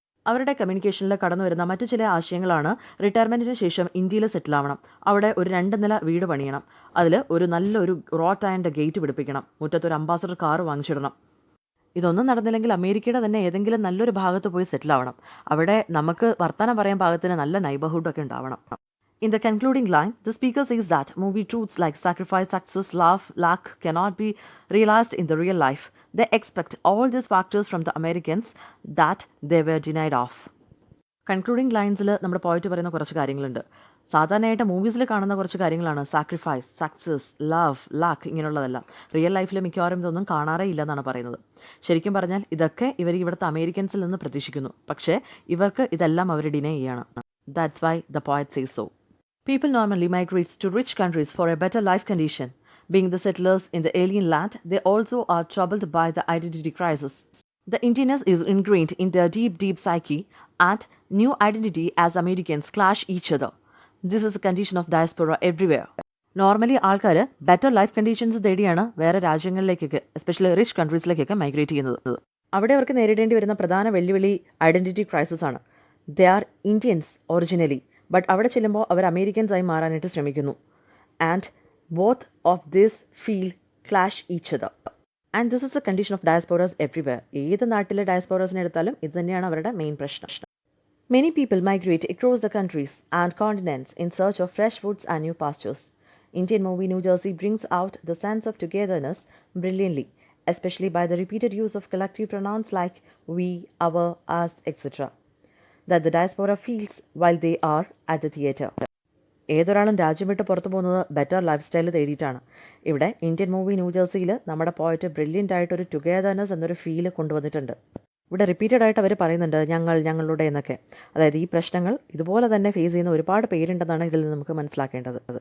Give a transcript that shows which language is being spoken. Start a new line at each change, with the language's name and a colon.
Malayalam: അവരുടെ കമ്മ്യൂണിക്കേഷനിൽ കടന്നു വരുന്ന മറ്റു ചില ആശയങ്ങളാണ് റിട്ടയർമെൻറ്റിന് ശേഷം ഇന്ത്യയിൽ സെറ്റിൽ ആവണം, അവിടെ ഒരു 2 നില വീട് പണിയണം, അതിൽ ഒരു നല്ലൊരു rote and gate പിടിപ്പിക്കണം, മുറ്റത്തൊരു ambassador car വാങ്ങിച്ചിടണം. ഇതൊന്നും നടന്നില്ലെങ്കിൽ അമേരിക്കയുടെ തന്നെ ഏതെങ്കിലും നല്ലൊരു ഭാഗത്ത് പോയി സെറ്റിൽ ആവണം, അവിടെ നമുക്ക് വർത്തമാനം പറയാൻ പാകത്തിന് നല്ല നൈബർഹുഡൊക്കെ ഉണ്ടാവണം.
English: In the concluding line, the speaker says that movie truths like sacrifice, success, love, luck cannot be realized in the real life. They expect all these factors from the Americans that they were denied of.
Malayalam: Concluding ലൈൻസിൽ നമ്മുടെ പോയിട്ട് പറയുന്ന കുറച്ച് കാര്യങ്ങളുണ്ട്. സാധാരണയായിട്ട് മൂവീസിൽ കാണുന്ന കുറച്ച് കാര്യങ്ങളാണ് sacrifice, success, love, luck, ഇങ്ങനെയുള്ളതെല്ലാം. Real ലൈഫിൽ മിക്കവാറും ഇതൊന്നും കാണാറേ ഇല്ലെന്നാണ് പറയുന്നത്. ശരിക്കും പറഞ്ഞാൽ ഇതൊക്കെ ഇവർ ഇവിടുത്തെ അമേരിക്കൻസിൽ നിന്ന് പ്രതീക്ഷിക്കുന്നു, പക്ഷേ ഇവർക്ക് ഇതെല്ലാം അവർ ഡിനൈ ചെയ്യാണ്.
English: That's why the poet says so. People normally migrate to rich countries for a better life condition. Being the settlers in the alien land, they also are troubled by the identity crisis. The Indianness is ingrained in their deep, deep psyche, and new identity as Americans clash each other. This is a condition of diaspora everywhere.
Malayalam: Normally ആൾക്കാർ better life conditions തേടിയാണ് വേറെ രാജ്യങ്ങളിലേക്കൊക്കെ, especially rich കൺട്രീസിലേക്കൊക്കെ migrate ചെയ്യുന്നത്. അവിടെ അവർക്ക് നേരിടേണ്ടി വരുന്ന പ്രധാന വെല്ലുവിളി ഐഡൻറ്റിറ്റി ക്രൈസിസ് ആണ്.
English: they are Indians originally, but
Malayalam: അവിടെ ചെല്ലുമ്പോൾ അവർ അമേരിക്കൻസായി മാറാനായിട്ട് ശ്രമിക്കുന്നു.
English: And both of this feel clash each other. And this is a condition of diasporas everywhere.
Malayalam: ഏത് നാട്ടിലെ ഡയസ്പോറാസിനെ എടുത്താലും ഇത് തന്നെയാണ് അവരുടെ മെയിൻ പ്രശ്നം.
English: Many people migrate across the countries and continents in search of fresh foods and new pastures. Indian movie New Jersey brings out the sense of togetherness brilliantly, especially by the repeated use of collective pronouns like we, our, us, etc. that the diaspora feels while they are at the theatre.
Malayalam: ഏതൊരാളും രാജ്യം വിട്ട് പുറത്തു പോകുന്നത് better life style തേടിയിട്ടാണ്. ഇവിടെ Indian movie ന്യൂജേഴ്സിയിൽ നമ്മുടെ പോയിട്ട് brilliant ആയിട്ടൊരു togetherness എന്നൊരു feel കൊണ്ടുവന്നിട്ടുണ്ട്. ഇവിടെ റിപ്പീറ്റഡ് ആയിട്ട് അവർ പറയുന്നുണ്ട് ഞങ്ങൾ, ഞങ്ങളുടെ എന്നൊക്കെ. അതായത് ഈ പ്രശ്നങ്ങൾ ഇതുപോലെ തന്നെ ഫേസ് ചെയ്യുന്ന ഒരുപാട് പേരുണ്ടെന്നാണ് ഇതിൽ നിന്ന് നമുക്ക് മനസ്സിലാക്കേണ്ടത്.